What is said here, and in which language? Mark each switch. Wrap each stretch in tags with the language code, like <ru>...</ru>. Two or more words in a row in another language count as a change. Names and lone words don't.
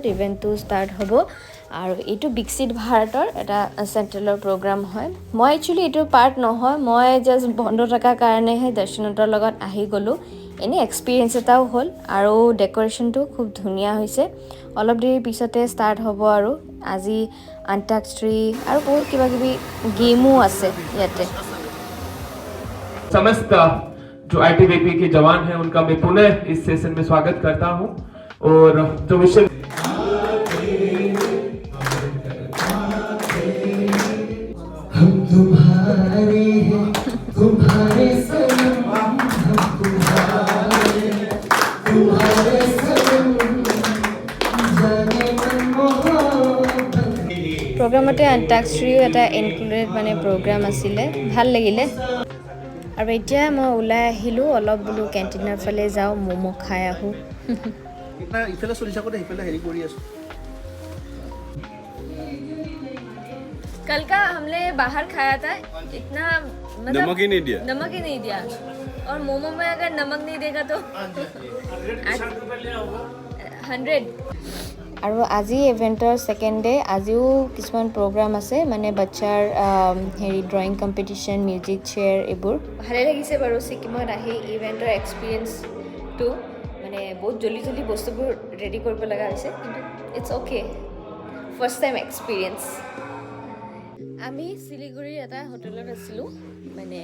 <as>ইভেন্টটো ষ্টাৰ্ট হ'ব আৰু এইটো বিকশিত ভাৰতৰ এটা চেন্ট্ৰেলৰ প্ৰগ্ৰাম হয় মই একচুয়ালি এইটো পাৰ্ট নহয় মই জাস্ট বন্ধ থকাৰ কাৰণেহে দৰ্শনতৰ লগত আহি গ'লো এনে এক্সপিৰিয়েঞ্চ এটাও হ'ল আৰু ডেকৰেশ্যনটো খুব ধুনীয়া হৈছে অলপ দেৰি পিছতে ষ্টাৰ্ট হ'ব আৰু আজি আন্তাক্ষৰী আৰু বহুত কিবা কিবি গেমো আছে ইয়াতে</as> <hi>समस्त जो ITBP के जवान हैं उनका मैं पुनः इस सेशन में स्वागत करता हूं और जो विषय हम तुम्हारे हैं तुम्हारे सनम हम तुम्हारे सनम जाने मन मोहब्बत</hi> <as>প্ৰগ্ৰামতে আন্তাক্ষৰীও এটা ইনক্লুডেড মানে প্ৰগ্ৰাম আছিলে ভাল লাগিলে আৰু এতিয়া মই ওলাই আহিলো অলপ বুলো কেন্টিনৰ ফালে যাও মোমো খাই আহো ইফালে চলি থাকোতে ইফালে হেৰি কৰি আছো</as> <hi>कल का हमने बाहर खाया था इतना नमक ही नहीं दिया नमक ही नहीं दिया और मोमो में अगर नमक नहीं देगा तो 100 আৰু</hi> <as>আজি ইভেণ্টৰ</as> <en>second day</en> <as>আজিও কিছুমান প্ৰগ্ৰাম আছে মানে বাচ্চাৰ হেৰি</as> <en>drawing competition music chair</en> <as>এইবোৰ ভালে লাগিছে বাৰু ছিকিমত আহি ইভেণ্টৰ এক্সপিৰিয়েঞ্চটো মানে বহুত</as> <hi>जल्दी जल्दी</hi> <as>বস্তুবোৰ ৰেডি কৰিব লগা হৈছে কিন্তু</as> <en>it's ok first time experience</en> <as>আমি শিলিগুৰিৰ এটা হোটেলত আছিলোঁ মানে</as>